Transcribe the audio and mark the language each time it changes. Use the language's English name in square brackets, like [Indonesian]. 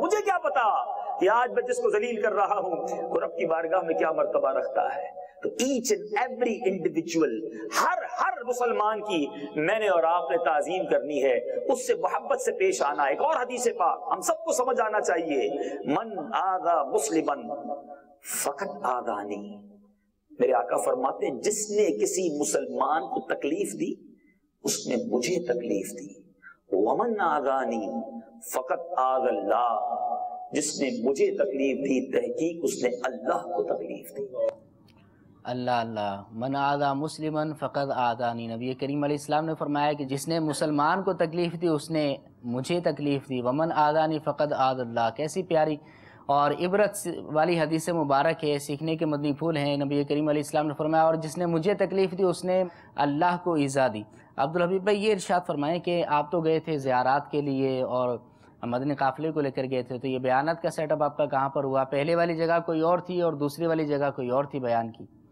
[Urdu] مجھے کیا پتا کہ آج میں جس کو ذلیل کر رہا ہوں وہ رب کی بارگاہ میں کیا مرتبہ رکھتا ہے. تو ایچ اینڈ ایوری انڈیویجول, ہر مسلمان کی میں نے اور آپ نے تعظیم کرنی ہے, اس سے محبت سے پیش آنا. ایک اور حدیث پاک ہم سب کو سمجھ آنا چاہیے, [Arabic] من آذا مسلما فقط آذانی. [Urdu] میرے آقا فرماتے ہیں جس نے کسی مسلمان کو تکلیف دی اس نے مجھے تکلیف دی. [Arabic] ومن آذانی فقط آذ اللہ, [Urdu] جس نے مجھے تکلیف دی تحقیق اس نے اللہ کو تکلیف دی. [Arabic] اللہ اللہ. من آذا مسلمن فقط آذانی. [Urdu] نبی کریم علیہ السلام نے فرمایا کہ جس نے مسلمان کو تکلیف دی اس نے مجھے تکلیف دی. [Arabic] ومن آذانی فقط آذ اللہ. [Urdu] کیسی پیاری اور عبرت والی حدیث مبارک ہے, سیکھنے کے مدنی پھول ہیں. نبی کریم علیہ السلام نے فرمایا اور جس نے مجھے تکلیف دی اس نے اللہ کو ایذا دی. عبدالحبیب بھائی یہ ارشاد فرمائیں کہ آپ تو گئے تھے زیارات کے لیے اور مدنی قافلے کو لے کر گئے تھے, تو یہ بیانات کا سیٹ اپ آپ کا کہاں پر ہوا؟ پہلے والی جگہ کوئی اور تھی اور دوسری والی جگہ کوئی اور تھی بیان کی؟